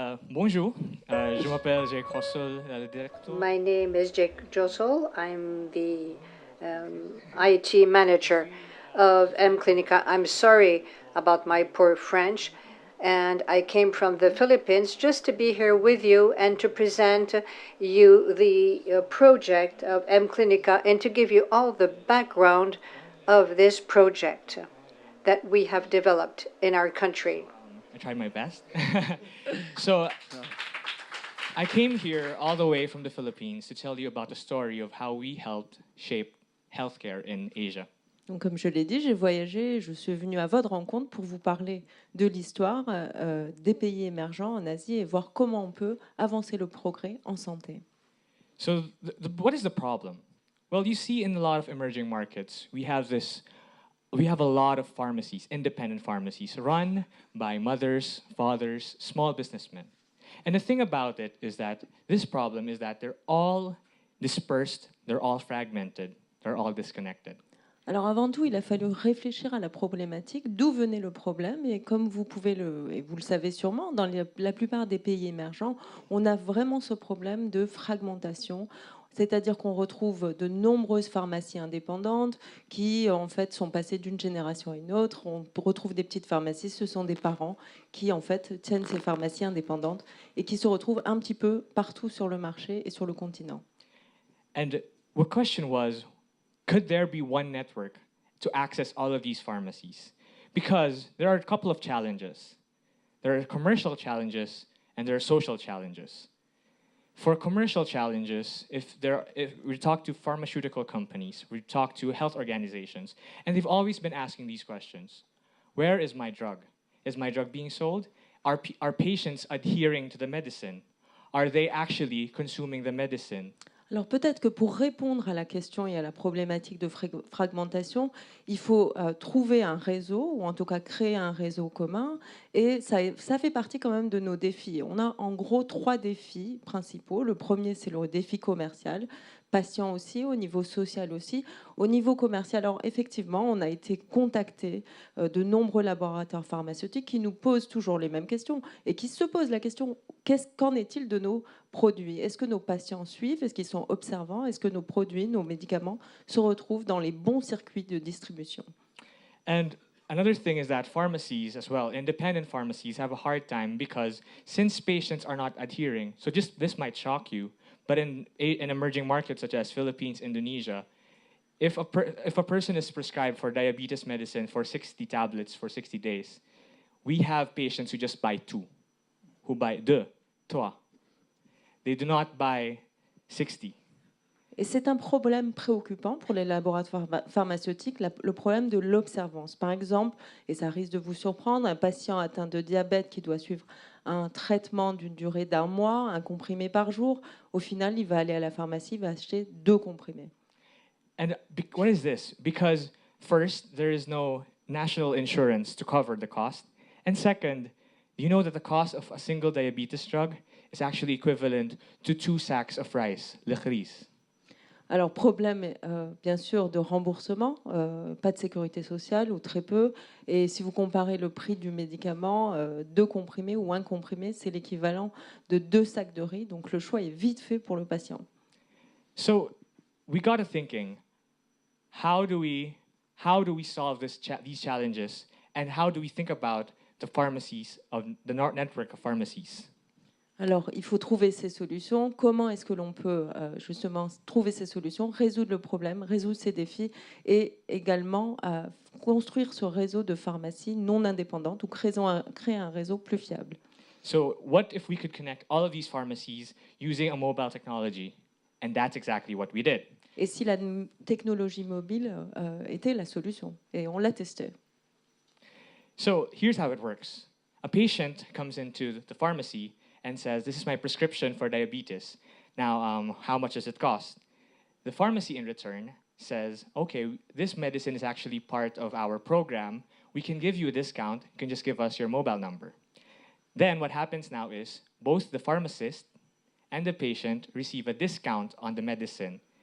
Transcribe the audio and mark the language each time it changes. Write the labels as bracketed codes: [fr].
[fr] Bonjour, je m'appelle Jake Hossel, le directeur. [en] My name is Jake Josel. I'm the IT manager of M Clinica. I'm sorry about my poor French, and I came from the Philippines just to be here with you and to present you the project of M Clinica and to give you all the background of this project that we have developed in our country. I tried my best. So, I came here all the way from the Philippines to tell you about the story of how we helped shape healthcare in Asia. [fr] Donc, comme je l'ai dit, j'ai voyagé, je suis venue à votre rencontre pour vous parler de l'histoire des pays émergents en Asie et voir comment on peut avancer le progrès en santé. [en] So, what is the problem? Well, you see, in a lot of emerging markets, we have a lot of pharmacies, independent pharmacies, run by mothers, fathers, small businessmen. And the thing about it is that this problem is that they're all dispersed, they're all fragmented, they're all disconnected. [fr] Alors avant tout, il a fallu réfléchir à la problématique, d'où venait le problème. Et comme vous et vous le savez sûrement, dans la plupart des pays émergents, on a vraiment ce problème de fragmentation. C'est-à-dire qu'on retrouve de nombreuses pharmacies indépendantes qui, en fait, sont passées d'une génération à une autre. On retrouve des petites pharmacies, ce sont des parents qui, en fait, tiennent ces pharmacies indépendantes et qui se retrouvent un petit peu partout sur le marché et sur le continent. [en] And the question was, could there be one network to access all of these pharmacies? Because there are a couple of challenges. There are commercial challenges and there are social challenges. For commercial challenges, if we talk to pharmaceutical companies, we talk to health organizations, and they've always been asking these questions. Where is my drug? Is my drug being sold? Are patients adhering to the medicine? Are they actually consuming the medicine? [fr] Alors peut-être que pour répondre à la question et à la problématique de fragmentation, il faut trouver un réseau, ou en tout cas créer un réseau commun, et ça fait partie quand même de nos défis. On a en gros 3 défis principaux. Le premier, c'est le défi commercial, patient aussi, au niveau social aussi. Au niveau commercial, alors effectivement, on a été contacté de nombreux laboratoires pharmaceutiques qui nous posent toujours les mêmes questions et qui se posent la question, qu'en est-il de nos produits? Est-ce que nos patients suivent? Est-ce qu'ils sont observants? Est-ce que nos produits, nos médicaments se retrouvent dans les bons circuits de distribution? [en] And another thing is that pharmacies as well, independent pharmacies, have a hard time because since patients are not adhering, so just this might shock you, but in emerging markets such as Philippines, Indonesia, if a person is prescribed for diabetes medicine for 60 tablets for 60 days, we have patients who just buy 2, who buy 2, 3. They do not buy 60. [fr] Et c'est un problème préoccupant pour les laboratoires pharmaceutiques, le problème de l'observance. Par exemple, et ça risque de vous surprendre, un patient atteint de diabète qui doit suivre un traitement d'une durée d'1 mois, un comprimé par jour, au final, il va aller à la pharmacie, il va acheter 2 comprimés. [en] And what is this? Because first, there is no national insurance to cover the cost. And second, you know that the cost of a single diabetes drug is actually equivalent to 2 sacks of rice, likhris. [fr] Alors, problème, bien sûr, de remboursement, pas de sécurité sociale ou très peu. Et si vous comparez le prix du médicament, 2 comprimés ou 1 comprimé, c'est l'équivalent de 2 sacs de riz. Donc, le choix est vite fait pour le patient. [en] So, we got to thinking, how do we solve these challenges, and how do we think about the pharmacies of the network of pharmacies? [fr] Alors, il faut trouver ces solutions. Comment est-ce que l'on peut justement trouver ces solutions, résoudre le problème, résoudre ces défis et également construire ce réseau de pharmacies non indépendantes ou créer un réseau plus fiable. [en] So, what if we could connect all of these pharmacies using a mobile technology? And that's exactly what we did. [fr] Et si la technologie mobile était la solution? Et on l'a testé. [en] So, here's how it works. A patient comes into the pharmacy and says, this is my prescription for diabetes. Now, how much does it cost? The pharmacy in return says, okay, this medicine is actually part of our program. We can give you a discount. You can just give us your mobile number. Then what happens now is both the pharmacist and the patient receive a discount on the medicine.